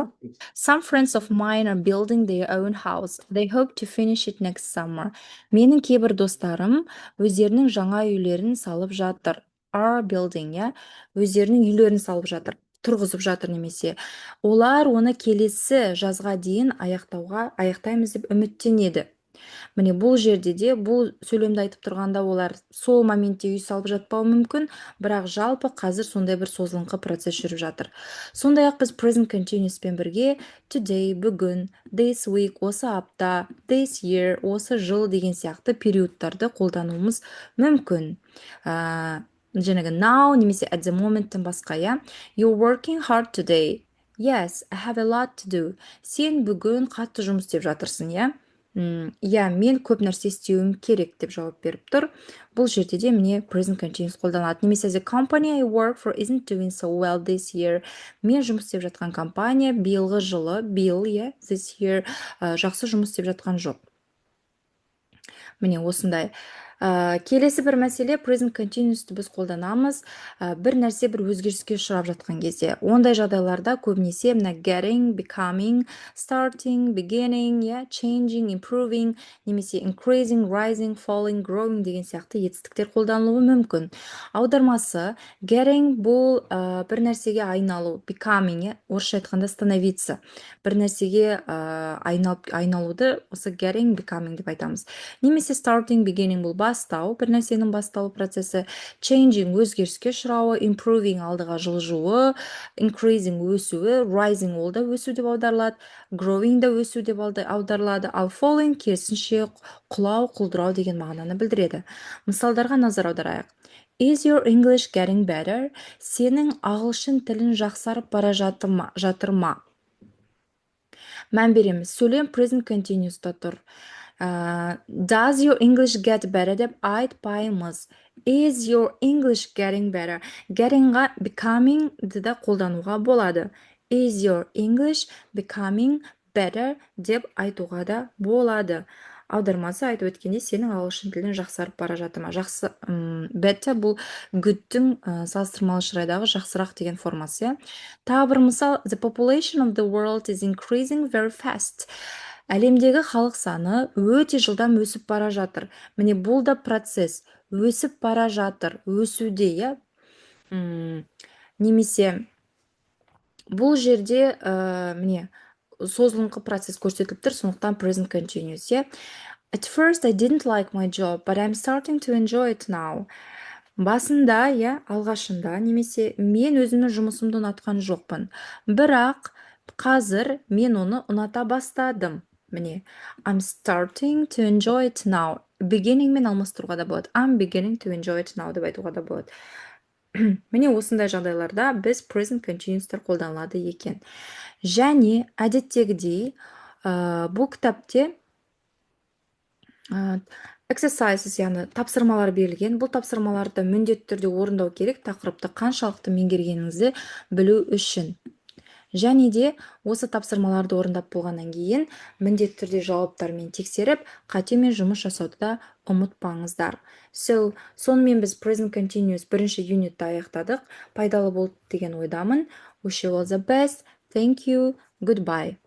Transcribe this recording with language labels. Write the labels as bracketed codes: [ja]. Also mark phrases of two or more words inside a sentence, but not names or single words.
[en] Some friends of mine are building their own house. They hope to finish it next summer. [kk] Менің кейбір достарым өздерінің жаңа үйлерін салып жатыр. [en] Are building, [kk] өздерінің үйлерін салып жатыр, тұрғызып жатыр немесе. Олар оны келесі жазға дейін аяқтаймыз деп үміттенеді. Міне бұл жерде де, бұл сөйлемді айтып тұрғанда олар сол моментте үй салып жатпауы мүмкін, бірақ жалпы қазір сондай бір созылыңқы процесс жүріп жатыр. Сондай-ақ біз [en] present continuous [kk] пен бірге today, бүгін, [en] this week, [kk] осы апта, [en] this year, [kk] осы жыл деген сияқты периодтарды қолдануымыз мүмкін. Жаңағы now немесе [en] at the moment- [kk] тің басқа, [en] You're working hard today. Yes, I have a lot to do. [kk] Сен бүгін қатты жұмыс істеп жатырсың, Иә, мен көп нәрсе істеуім керек деп жауап беріп тұр. Бұл жерде де міне [en] present continuous [kk] қолданылады. Немесе [en] the company I work for isn't doing so well this year. [kk] Мен жұмыс істеп жатқан компания биылғы жылы, иә, [en] this year [kk] жақсы жұмыс істеп жатқан жоқ. Міне осындай. Келесі бір мәселе [en] present continuous'ты [kk] біз қолданамыз бір нәрсе бір өзгеріске ұшырап жатқан кезде. Ондай жағдайларда көбінесе мына [en] getting, becoming, starting, beginning, changing, improving, [kk] немесе [en] increasing, rising, falling, growing [kk] деген сияқты етістіктер қолданылуы мүмкін. Аудармасы getting бұл бір нәрсеге айналу, becoming, орысша айтқанда становиться. Бір нәрсеге айналуды осы [en] getting, becoming [kk] деп айтамыз. Немесе [en] starting, beginning [kk] бұл бастау, бір нәрсенің басталу процесі, changing өзгеріске ұшырауы, improving алдыға жылжуы, increasing өсуі, rising ол да өсу деп аударылады, growing да өсу деп аударылады, ал falling керісінше құлау, құлдырау деген мағынаны білдіреді. Мысалдарға назар аударайық. [en] Is your English getting better? [kk] Сенің ағылшын тілін жақсарып бара жатыр ма? Мән береміз. Сөйлем [en] present continuous'та [kk] тұр. [en] Does your English get better [kk] деп айтпаймыз. [en] Is your English getting better? Gettingға becoming [kk] да қолдануға болады. [en] Is your English becoming better [kk] деп айтуға да болады. Аудармасы айтып өткенде сенің ағылшын тілін жақсарып бара жатыр ма? Жақсы, better бұл good'тің салыстырмалы шырайдағы жақсырақ деген формасы. Тағы бір мысал, [en] the population of the world is increasing very fast. [kk] Әлемдегі халық саны өте жылдам өсіп бара жатыр. Міне бұл да процесс. Өсіп бара жатыр. Өсуде, Немесе бұл жерде міне созылыңқы процесс көрсетіліп тұр, сондықтан [en] present continuous, At first I didn't like my job, but I'm starting to enjoy it now. [kk] Басында, алғашында, немесе мен өзімнің жұмысымды ұнатқан жоқпын. Бірақ қазір мен оны ұната бастадым. Міне, [en] I'm starting to enjoy it now. [kk] Beginning мен алмастыруға да болады. [en] I'm beginning to enjoy it now [kk] деп айтуға да болады. Міне осындай жағдайларда біз [en] present continuous'тар [kk] қолданылады екен. Және әдеттегідей бұл кітапте exercises, яғни тапсырмалар берілген. Бұл тапсырмаларды міндетті түрде орындау керек, тақырыпты қаншалықты меңгергеніңізді білу үшін. Және де осы тапсырмаларды орындап болғаннан кейін міндетті түрде жауаптармен тексеріп, қатемен жұмыс жасауды да ұмытпаңыздар. Сонымен біз [en] present continuous [kk] бірінші юнитті аяқтадық. Пайдалы болды деген ойдамын. [en] Wish you all the best. Thank you. Goodbye.